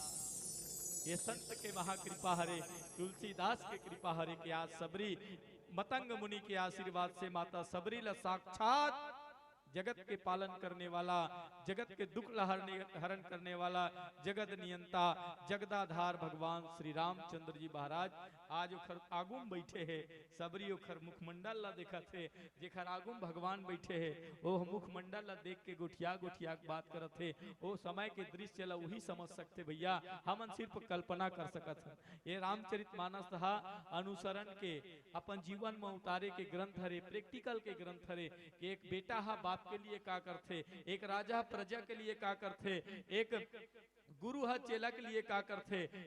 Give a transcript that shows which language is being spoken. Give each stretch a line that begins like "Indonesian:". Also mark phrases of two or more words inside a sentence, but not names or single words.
Chhattisgarhi: ये संत के महाकृपा हरे, तुलसीदास के कृपा हरे के आज सबरी मतंग मुनि के आशीर्वाद से माता सबरी ला साक्षात जगत के पालन करने वाला, जगत के दुख हरण करने वाला, जगत नियंता जगदाधार भगवान श्री रामचंद्र जी महाराज आज ओखर आगुम बैठे है। सबरी ओखर मुखमंडल ला देखा थे, जेखर आगुम भगवान बैठे है ओह मुखमंडल ला देख के गोठिया गोठिया बात करत थे। ओ समय के दृश्य ला वही समझ सकते भैया, हमन सिर्फ कल्पना कर सकत हैं। ये रामचरितमानस था अनुसरण के अपन जीवन में उतारे के ग्रंथ हरे, प्रैक्टिकल के ग्रंथ हरे। कि एक बेटा हा बाप के लिए का करते, एक राजा प्रजा के लिए का करते, एक गुरु हा चेला के लिए का करते।